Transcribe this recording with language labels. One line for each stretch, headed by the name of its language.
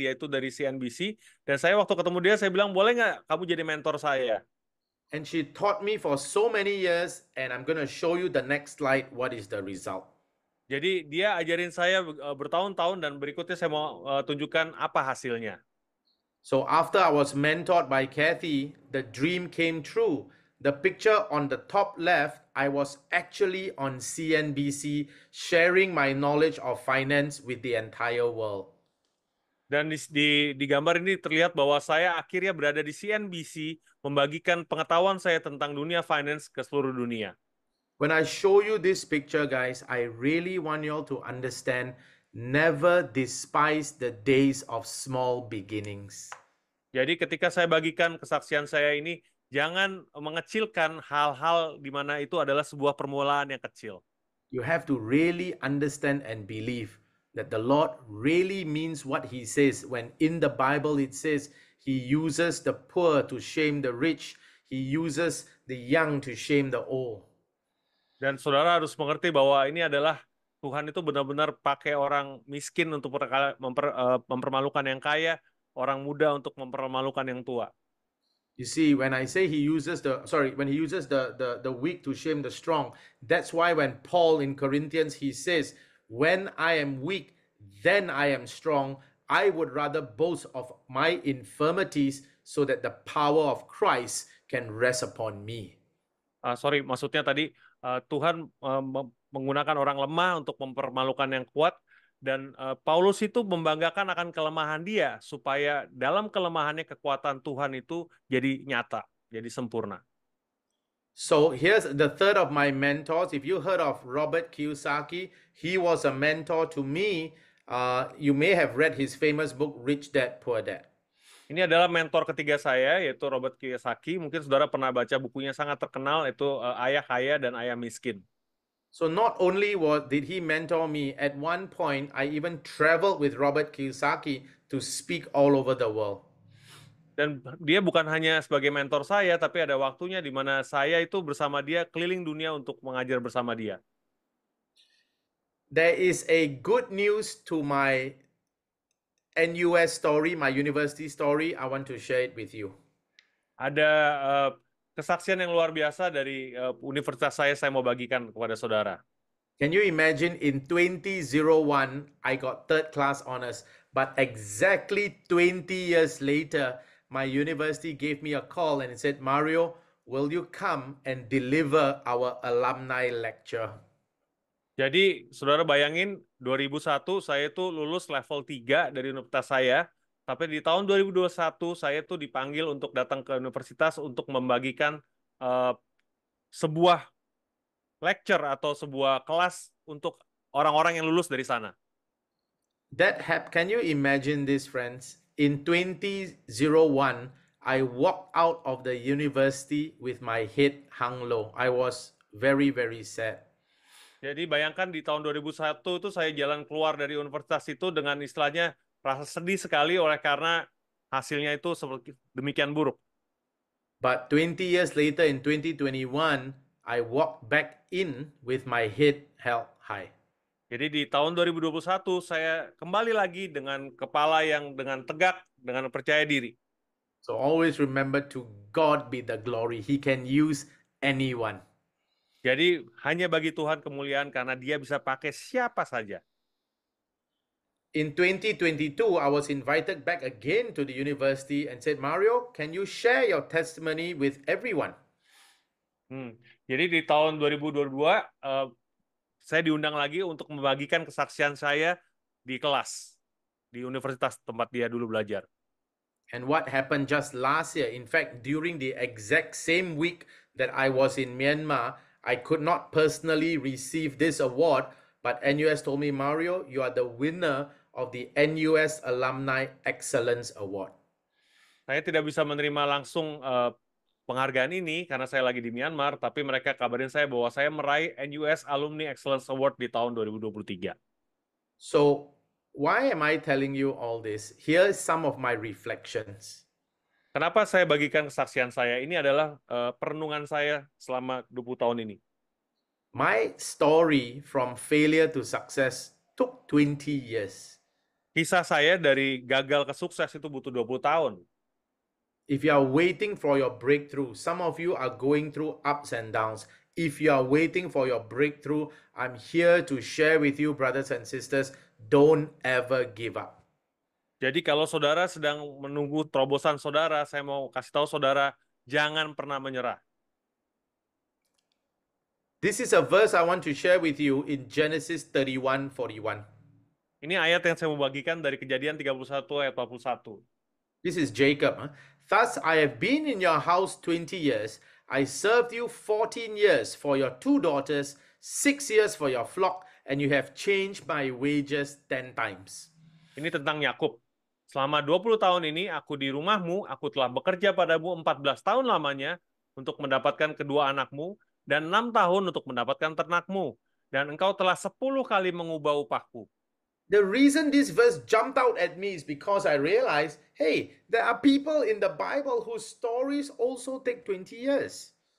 Indonesian: Dia itu dari CNBC. Dan saya waktu ketemu dia, saya bilang, boleh nggak kamu jadi mentor saya?
English: And she taught me for so many years, and I'm going to show you the next slide what is the result.
Indonesian: Jadi dia ajarin saya bertahun-tahun, dan berikutnya saya mau tunjukkan apa hasilnya.
English: So after I was mentored by Kathy, the dream came true. The picture on the top left, I was actually on CNBC sharing my knowledge of finance with the entire world.
Indonesian: Dan di gambar ini terlihat bahwa saya akhirnya berada di CNBC membagikan pengetahuan saya tentang dunia finance ke seluruh dunia.
English: When I show you this picture, guys, I really want you all to understand, never despise the days of small beginnings.
Indonesian: Jadi ketika saya bagikan kesaksian saya ini, jangan mengecilkan hal-hal di mana itu adalah sebuah permulaan yang kecil.
English: You have to really understand and believe that the Lord really means what he says when in the Bible it says he uses the poor to shame the rich, he uses the young to shame the old.
Indonesian: Dan saudara harus mengerti bahwa ini adalah Tuhan itu benar-benar pakai orang miskin untuk mempermalukan yang kaya, orang muda untuk mempermalukan yang tua.
English: You see, when I say when he uses the weak to shame the strong, that's why when Paul in Corinthians, he says, when I am weak, then I am strong. I would rather boast of my infirmities so that the power of Christ can rest upon me.
Indonesian: Maksudnya tadi Tuhan menggunakan orang lemah untuk mempermalukan yang kuat, dan Paulus itu membanggakan akan kelemahan dia supaya dalam kelemahannya kekuatan Tuhan itu jadi nyata, jadi sempurna.
English: So here's the third of my mentors. If you heard of Robert Kiyosaki, he was a mentor to me. You may have read his famous book, Rich Dad, Poor Dad.
Indonesian: Ini adalah mentor ketiga saya, yaitu Robert Kiyosaki. Mungkin saudara pernah baca bukunya, sangat terkenal, itu Ayah Kaya dan Ayah Miskin.
English: So not only did he mentor me, at one point I even traveled with Robert Kiyosaki to speak all over the world.
Indonesian: Dan dia bukan hanya sebagai mentor saya, tapi ada waktunya di mana saya itu bersama dia keliling dunia untuk mengajar bersama dia.
English: There is a good news to my NUS story, my university story. I want to share it with you.
Indonesian: Ada kesaksian yang luar biasa dari universitas saya mau bagikan kepada saudara.
English: Can you imagine in 2001, I got third class honors, but exactly 20 years later, my university gave me a call and it said, Mario, will you come and deliver our alumni lecture?
Indonesian: Jadi, saudara bayangin, 2001 saya itu lulus level 3 dari universitas saya, tapi di tahun 2021 saya itu dipanggil untuk datang ke universitas untuk membagikan sebuah lecture atau sebuah kelas untuk orang-orang yang lulus dari sana.
English: Can you imagine this, friends? In 2001, I walked out of the university with my head hung low. I was very, very sad.
Indonesian: Jadi bayangkan di tahun 2001 itu saya jalan keluar dari universitas itu dengan istilahnya rasa sedih sekali oleh karena hasilnya itu seperti demikian buruk.
English: But 20 years later in 2021, I walked back in with my head held high.
Indonesian: Jadi di tahun 2021 saya kembali lagi dengan kepala yang dengan tegak, dengan percaya diri.
English: So always remember, to God be the glory. He can use anyone.
Indonesian: Jadi hanya bagi Tuhan kemuliaan karena dia bisa pakai siapa saja.
English: In 2022, I was invited back again to the university and said, Mario, can you share your testimony with everyone?
Indonesian: Jadi di tahun 2022, saya diundang lagi untuk membagikan kesaksian saya di kelas, di universitas tempat dia dulu belajar.
English: And what happened just last year, in fact, during the exact same week that I was in Myanmar, I could not personally receive this award, but NUS told me, Mario, you are the winner of the NUS Alumni Excellence Award.
Indonesian: Saya tidak bisa menerima langsung penghargaan ini karena saya lagi di Myanmar, tapi mereka kabarin saya bahwa saya meraih NUS Alumni Excellence Award di tahun 2023.
English: So, why am I telling you all this? Here is some of my reflections.
Indonesian: Kenapa saya bagikan kesaksian saya? Ini adalah perenungan saya selama 20 tahun ini.
English: My story from failure to success took 20 years.
Indonesian: Kisah saya dari gagal ke sukses itu butuh 20 tahun.
English: If you are waiting for your breakthrough, some of you are going through ups and downs. If you are waiting for your breakthrough, I'm here to share with you, brothers and sisters, don't ever give up.
Indonesian: Jadi kalau saudara sedang menunggu terobosan saudara, saya mau kasih tahu saudara, jangan pernah menyerah.
English: This is a verse I want to share with you in Genesis 31:41.
Indonesian: Ini ayat yang saya mau bagikan dari Kejadian 31 ayat 41.
English: This is Jacob. Huh? Thus I have been in your house 20 years. I served you 14 years for your 2 daughters, 6 years for your flock, and you have changed my wages 10 times.
Indonesian: Ini tentang Yakub. Selama 20 tahun ini aku di rumahmu, aku telah bekerja padamu 14 tahun lamanya untuk mendapatkan kedua anakmu dan 6 tahun untuk mendapatkan ternakmu. Dan engkau telah 10 kali mengubah upahku.
English: The reason this verse jumped out at me is because I realized, hey, there are people in the Bible whose stories also take 20 years.